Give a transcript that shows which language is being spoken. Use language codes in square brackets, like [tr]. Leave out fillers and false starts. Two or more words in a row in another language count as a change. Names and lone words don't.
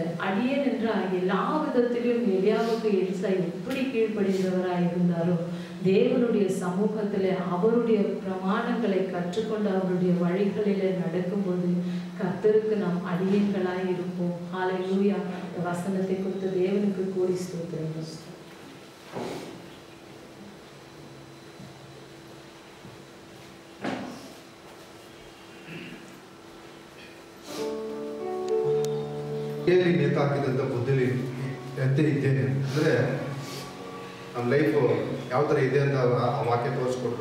[ta] அடியேன் என்ற எல்லா விதத்திலும் எலியாவுக்கு எலிசா எப்படி கீழ்ப்படிந்தவராய் இருந்தாரோ, தேவனுடைய சமூகத்திலே அவருடைய பிரமாணங்களை கற்றுக்கொண்டு அவருடைய வழிகளிலே நடக்கும்போது கர்த்தருக்கு நாம் அடியேன்களாய் இருப்போம். ஹல்லேலூயா. இந்த வசனத்தை குறித்து தேவனுக்கு கூடி ஸ்தோத்திரம். [kn] ಹೇಳಿ ನೇತಾಕಿದಂಥ ಬುದ್ಧಿಲಿ ಇದ್ದೇನೆ ಅಂದರೆ ನಮ್ಮ ಲೈಫು ಯಾವ ಥರ ಇದೆ ಅಂತ ಆ ವಾಕ್ಯ ತೋರಿಸ್ಕೊಟ್ರು.